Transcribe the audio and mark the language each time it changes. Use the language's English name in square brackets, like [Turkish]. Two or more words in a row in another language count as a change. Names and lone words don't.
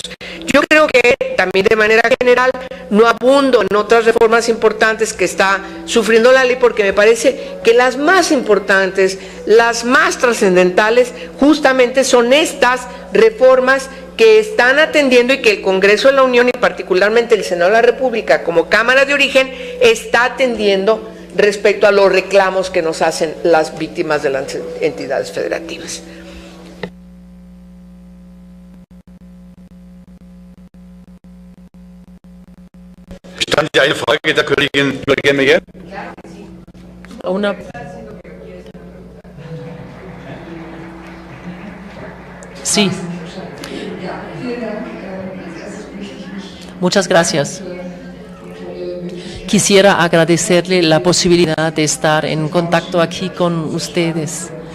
[Spanish] Yo creo que también de manera general no abundo en otras reformas importantes que está sufriendo la ley, porque me parece que las más importantes, las más trascendentales, justamente son estas reformas que están atendiendo y que el Congreso de la Unión y particularmente el Senado de la República como Cámara de Origen está atendiendo respecto a los reclamos que nos hacen las víctimas de las entidades federativas. [German] Stand die eine Frage der Kollegin Bürger-Miguel? [Spanish] Una. Sí. Muchas gracias. Quisiera agradecerle la posibilidad de estar en contacto aquí con ustedes.